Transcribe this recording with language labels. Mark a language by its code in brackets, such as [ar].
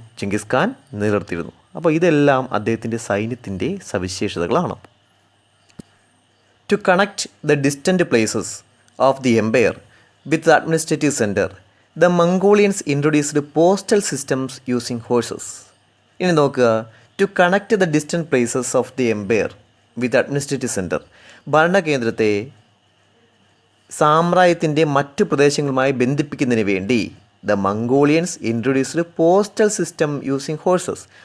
[ml] Genghis Khan നിലനിർത്തിയിരുന്നു. അപ്പോൾ ഇതെല്ലാം അദ്ദേഹത്തിൻ്റെ സൈന്യത്തിൻ്റെ സവിശേഷതകളാണ്. [en] To connect the distant places of the empire with the administrative center, the Mongolians introduced postal systems using horses. [ml] ഇനി നോക്കുക, [en] to connect the distant places of the empire with administrative centre, [ml] ഭരണകേന്ദ്രത്തെ സാമ്രാജ്യത്തിൻ്റെ മറ്റു പ്രദേശങ്ങളുമായി ബന്ധിപ്പിക്കുന്നതിന് വേണ്ടി [en] The Mongolians introduced postal system using horses.